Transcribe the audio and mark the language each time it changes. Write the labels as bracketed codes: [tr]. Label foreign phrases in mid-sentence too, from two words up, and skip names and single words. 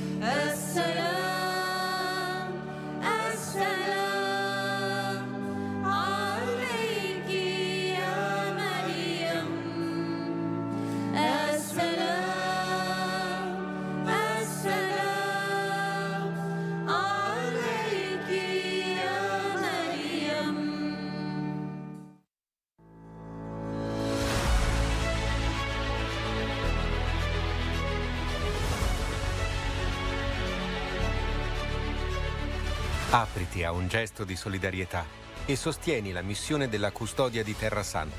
[ar] السلام السلام عليك يا مريم. السلام السلام عليك يا مريم. [it] Apriti a un gesto di solidarietà e sostieni la missione della custodia di Terra Santa.